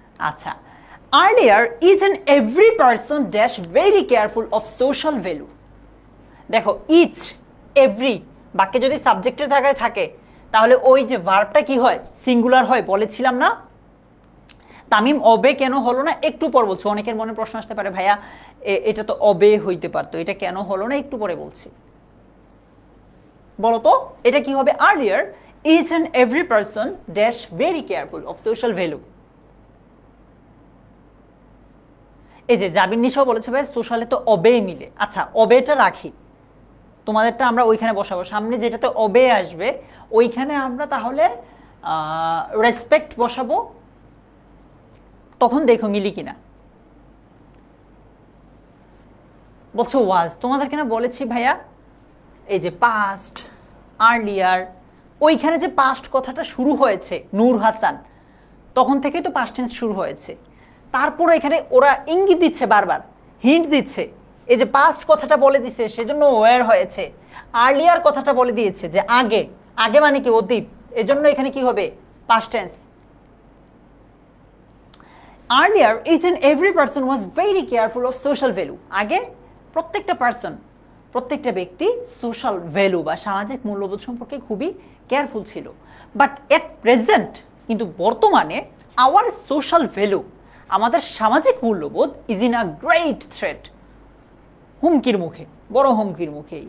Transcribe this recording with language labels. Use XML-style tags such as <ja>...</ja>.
<en>আচ্ছা, earlier each and every person dash very careful of social value.</en> <bn>দেখো each, every বাক্যে যদি সাবজেক্টের জায়গায় থাকে তাহলে ওই যে ভার্বটা কি হয়? সিঙ্গুলার হয়, বলেছিলাম না? তামিম অবে কেন হলো না? একটু পর বলছি। অনেকের মনে প্রশ্ন আসতে পারে ভাইয়া এটা তো অবে হইতে পারতো, এটা কেন হলো না? একটু পরে বলছি। বলো তো এটা কি হবে?</bn> <en>earlier each and every person dash very careful of social value.</en> <bn>এই যে জাবিন নিশাও বলেছে ভাই সোশ্যালে তো অবে মিলে। আচ্ছা অবেটা রাখি, তোমাদেরটা আমরা ওইখানে বসাবো, সামনে যেটাতে অবে আসবে ওইখানে আমরা তাহলে রেসপেক্ট বসাবো, তখন দেখো মিলি কিনা। বলছো ওয়াজ, তোমাদেরকে না বলেছি ভাইয়া এই যে পাস্ট, আর্লিয়ার, ওইখানে যে পাস্ট কথাটা শুরু হয়েছে নূর হাসান, তখন থেকেই তো পাস্ট টেন্স শুরু হয়েছে। তারপর এখানে ওরা ইঙ্গিত দিচ্ছে, বারবার হিন্ট দিচ্ছে, এই যে পাস্ট কথাটা বলে দিচ্ছে সেজন্য ওয়ার হয়েছে। আর্লিয়ার কথাটা বলে দিয়েছে যে আগে, আগে মানে কি অতীত, এজন্য এখানে কি হবে? Past tense.</bn> <en>Earlier each and every person was very careful of social value.</en> <bn>আগে প্রত্যেকটা পার্সন, প্রত্যেকটা ব্যক্তি সোশ্যাল ভ্যালু বা সামাজিক মূল্যবোধ সম্পর্কে খুবই কেয়ারফুল ছিল।</bn> <en>but at present,</en> <bn>কিন্তু বর্তমানে</bn> <en>our social value,</en> <bn>আমাদের সামাজিক মূল্যবোধ</bn> <en>is in a great threat,</en> <bn>হুমকির মুখে, বড় হুমকির মুখে।</bn>